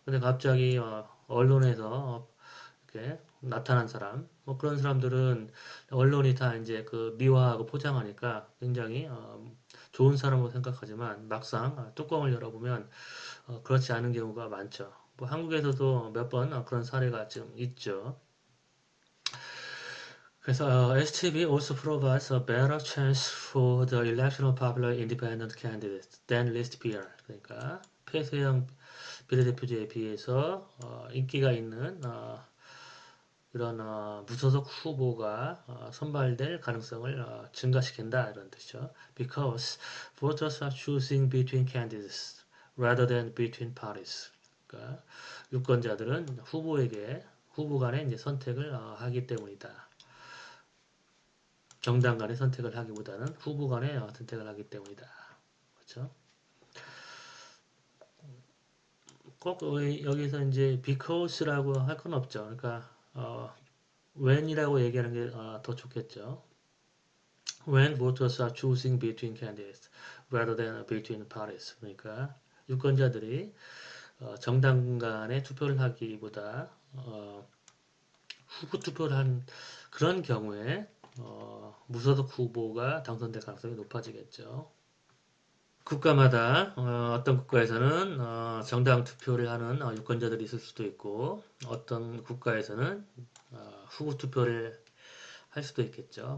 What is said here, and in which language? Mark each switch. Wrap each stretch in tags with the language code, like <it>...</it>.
<ko>근데 갑자기 언론에서 이렇게 나타난 사람, 뭐 그런 사람들은 언론이 다 이제 그 미화하고 포장하니까 굉장히 좋은 사람으로 생각하지만 막상 뚜껑을 열어보면 그렇지 않은 경우가 많죠. 뭐 한국에서도 몇 번 그런 사례가 지금 있죠. 그래서</ko> <en>STB also provides a better chance for the election of popular independent candidates than list PR.</en> <ko>그러니까 폐쇄형 비례대표제에 비해서 인기가 있는 이런 무소속 후보가 선발될 가능성을 증가시킨다 이런 뜻이죠.</ko> <en>Because voters are choosing between candidates rather than between parties.</en> <ko>그러니까 유권자들은 후보 간의 이제 선택을 하기 때문이다. 정당 간의 선택을 하기보다는 후보 간의 선택을 하기 때문이다. 그렇죠? 꼭 여기서 이제 because라고 할 건 없죠. 그러니까 when이라고 얘기하는 게 더 좋겠죠.</ko> <en>When voters are choosing between candidates rather than between parties.</en> <ko>그러니까 유권자들이 정당 간의 투표를 하기보다 후보 투표를 한 그런 경우에 무소속 후보가 당선될 가능성이 높아지겠죠. 국가마다 어떤 국가에서는 정당 투표를 하는 유권자들이 있을 수도 있고 어떤 국가에서는 후보 투표를 할 수도 있겠죠.</ko>